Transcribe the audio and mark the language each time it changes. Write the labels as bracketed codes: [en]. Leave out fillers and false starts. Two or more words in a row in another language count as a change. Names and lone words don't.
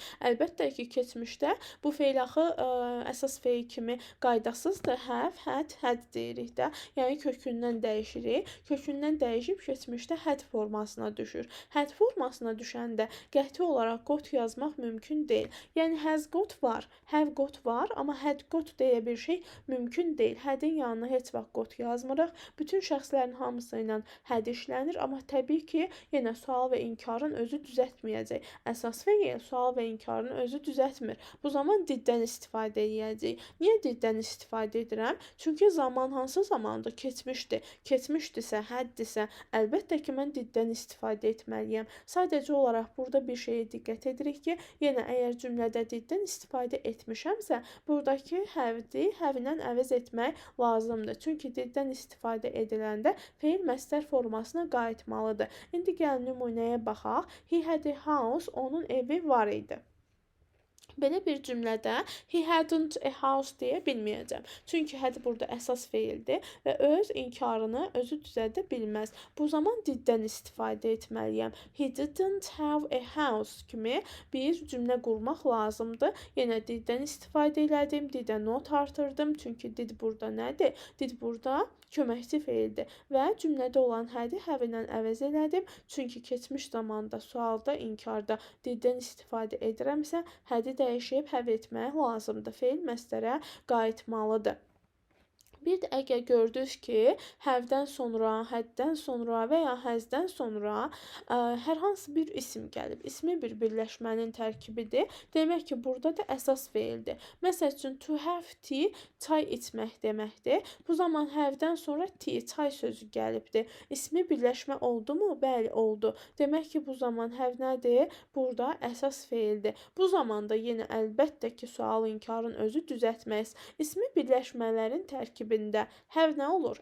[az] Əlbəttə ki, keçmişdə bu feil axı əsas feil kimi qaydasızdır. [en] Have, had [az] deyirik də. Yəni, kökündən dəyişirik. Kökündən dəyişib keçmişdə had formasına düşür. Had formasına düşəndə qəti olaraq got yazmaq mümkün deyil. Yəni, [en] has got [az] var, [en] have got [az] var, amma [en] had got [az] deyə bir şey mümkün deyil. Hadin yanına heç vaxt got yazmırıq. Bütün şəxslərin hamısı ilə had işlənir, amma təbii ki, yenə sual və inkarın özü düzəltməyəcək. Əsas feil sual və inkarın özü düzəltmir. Bu zaman diddən istifadə edəcəyik. Niyə diddən istifadə edirəm? Çünki zaman hansı zamandır? Keçmişdir. Keçmişdirsə, həddirsə, əlbəttə ki, mən diddən istifadə etməliyəm. Sadəcə olaraq burada bir şeyə diqqət edirik ki, yenə əgər cümlədə diddən istifadə etmişəmsə, buradakı have-di have-ilə əvəz etmək lazımdır. Çünki diddən istifadə ediləndə feil məsdər formasına qayıtmalıdır. İndi gəlin nümunəyə baxaq. [en] He had a house, [az] onun evi var idi. Belə bir cümlədə [en] he hadn't a house [az] deyə bilməyəcəm. Çünki had burada əsas feildir və öz inkarını özü düzəldə bilməz. Bu zaman diddən istifadə etməliyəm. [en] He didn't have a house [az] kimi bir cümlə qurmaq lazımdır. Yenə diddən istifadə elədim, didə not artırdım. Çünki did burada nədir? Did burada köməkçi feildir və cümlədə olan had-i have ilə əvəz elədim. Çünki keçmiş zamanda, sualda, inkarda diddən istifadə edirəmsə, had-i dəyişib have etmək lazımdır. Feil məsdərə qayıtmalıdır. Bir də əgər gördünüz ki, həvdən sonra, həddən sonra və ya həzdən sonra hər hansı bir isim gəlib. İsmi bir birləşmənin tərkibidir. Demək ki, burada da əsas feildir. Məsəl üçün, [en] to have tea, [az] çay içmək deməkdir. Bu zaman həvdən sonra tea, çay sözü gəlibdir. İsmi birləşmə oldu mu? Bəli, oldu. Demək ki, bu zaman həv nədir? Burada əsas feildir. Bu zaman da yenə əlbəttə ki, sual inkarın özü düzəltməz. İsmi birləşmələrin tərkibində həv nə olur?